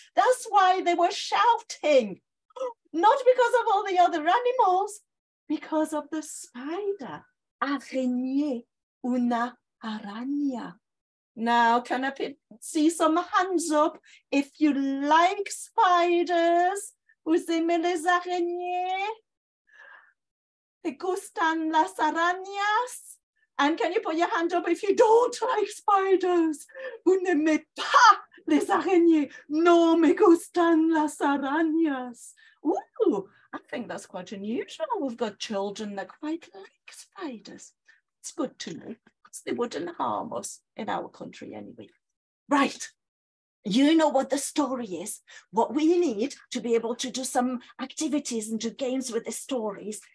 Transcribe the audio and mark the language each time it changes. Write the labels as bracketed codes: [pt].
[en] That's why they were shouting. Not because of all the other animals, because of the spider. [fr] Araignée, [es] una araña. [en] Now, can I see some hands up if you like spiders? [fr] Vous aimez les araignées? [es] ¿Te gustan las arañas? [en] And can you put your hand up if you don't like spiders? [fr] Vous n'aimez pas les araignées? [es] No me gustan las arañas. [en] Ooh, I think that's quite unusual. We've got children that quite like spiders. It's good to know, because they wouldn't harm us in our country anyway. Right. You know what the story is. What we need to be able to do some activities and do games with the stories.